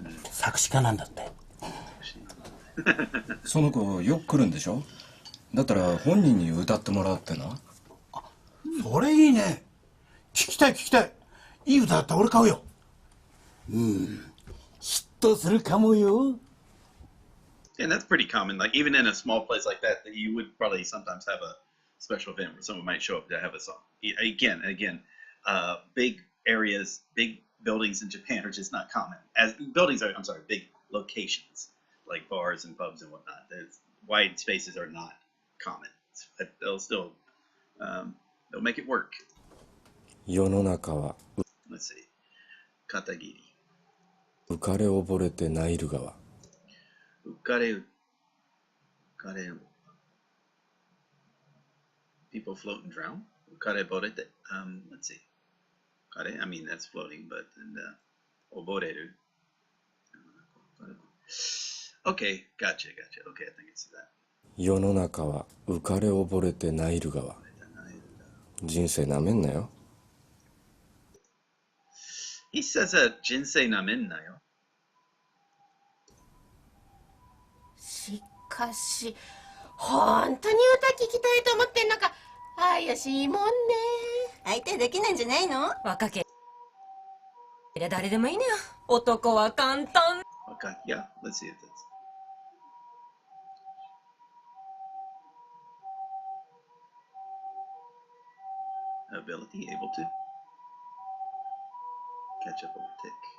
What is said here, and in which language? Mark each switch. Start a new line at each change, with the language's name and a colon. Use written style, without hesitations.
Japanese: 作詞家なんだって。その子よく来るんでしょ？だったら本人に歌ってもらうってな。それいいね。聞きたい聞きたい。いい歌だったら俺買うよ。ヒットするかもよ。
English: And that's pretty common. Like even in a small place like that, that you would probably sometimes have a special event where someone might show up to have a song. Again, big areas, big buildings in Japan are just not common. As buildings are, I'm sorry, big locations like bars and pubs and whatnot. There's wide spaces are not common. But they'll still, they'll make it work.
Japanese: 世の中は
English: Let's see. 片桐。
Japanese: 浮かれ溺れてナイル川。浮かれ。
English: People float and drown.
Japanese: 浮かれ溺れて。
English: Let's see. 浮かれ I mean that's floating, but溺れる。 Okay, gotcha. Okay, I think it's that.
Japanese: 世の中は浮かれ溺れてナイル川。人生なめんなよ。
English: He says that
Japanese: 人生なめんなよ。しかし本当に歌聞きたいと思ってんのか。怪しいもんね。相手できないんじゃないの。若けりゃ誰でもいいのよ。男は簡単。
English: Okay, yeah, let's see if that's. Ability, able to catch up, overtake.